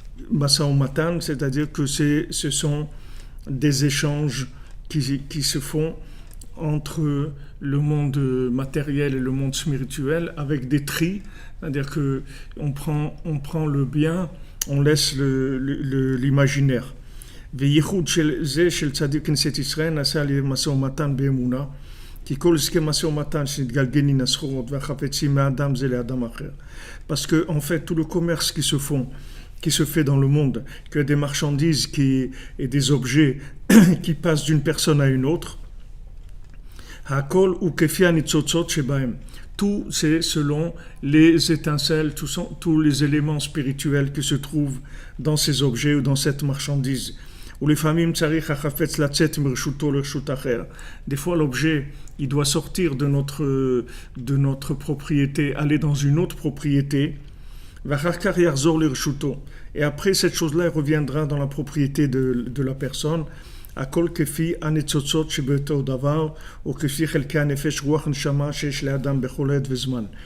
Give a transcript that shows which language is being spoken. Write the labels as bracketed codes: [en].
[fr] Matan, c'est-à-dire que ce sont des échanges qui se font entre le monde matériel et le monde spirituel avec des tris, c'est-à-dire que on prend le bien, on laisse l'imaginaire. [he] וייחוד של זה של צדיק כנסת ישראל נעשה על ידי משא ומתן באמונה, כי כל הסכם משא ומתן שנתגלגל מן הסחורות והחפצים מאדם זה לאדם אחר. [fr] Parce que en fait tout le commerce qui se fait dans le monde, que des marchandises et des objets qui passent d'une personne à une autre, [he] Hakol ou kefi hanitzotzot shebahem. [fr] Tout c'est selon les étincelles, tous les éléments spirituels qui se trouvent dans ces objets ou dans cette marchandise. Ou les familles [he] tsarich hachafetz latzet mirshuto lirshut acher. [fr] Des fois l'objet il doit sortir de notre propriété, aller dans une autre propriété. [he] Vachar yarzor lirshuto. [fr] Et après cette chose-là elle reviendra dans la propriété de la personne. [he] הכל כפי הניצוצות שבאותו דבר, או כפי חלקי הנפש רוח נשמה שיש לאדם בכל עת וזמן.